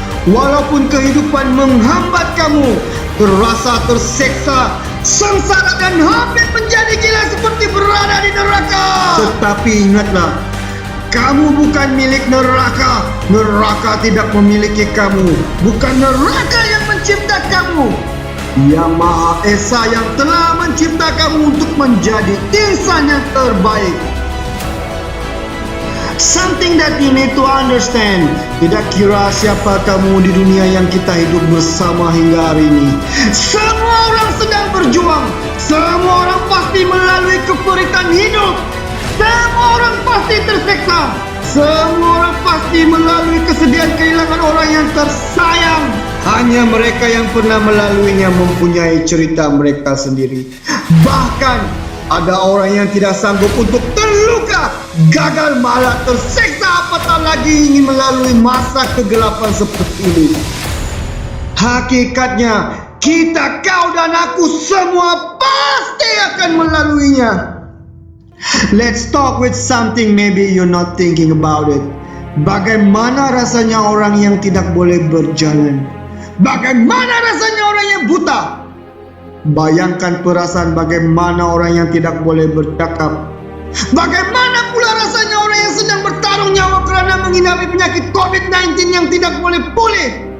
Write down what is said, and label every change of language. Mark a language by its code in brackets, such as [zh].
[ms] Walaupun kehidupan menghambat kamu, terasa terseksa, sengsara dan hampir menjadi gila seperti berada di neraka, tetapi ingatlah, kamu bukan milik neraka. Neraka tidak memiliki kamu. Bukan neraka yang mencipta kamu. Yang Maha Esa yang telah mencipta kamu untuk menjadi insan yang terbaik. [en] Something that you need to understand. [ms] Tidak kira siapa kamu di dunia yang kita hidup bersama hingga hari ini, semua orang sedang berjuang. Semua orang pasti melalui keperitan hidup. Semua orang pasti terseksa. Semua orang pasti melalui kesedihan kehilangan orang yang tersayang. Hanya mereka yang pernah melaluinya mempunyai cerita mereka sendiri. Bahkan ada orang yang tidak sanggup untuk terluka, gagal, malah terseksa, apatah lagi ingin melalui masa kegelapan seperti ini. Hakikatnya, kita, kau dan aku semua pasti akan melaluinya. [en] Let's talk with something maybe you're not thinking about it. [ms] Bagaimana rasanya orang yang tidak boleh berjalan? Bagaimana rasanya orang yang buta? Bayangkan perasaan bagaimana orang yang tidak boleh bercakap. Bagaimana pula rasanya orang yang sedang bertaruh nyawa kerana mengidap penyakit COVID-19 yang tidak boleh pulih?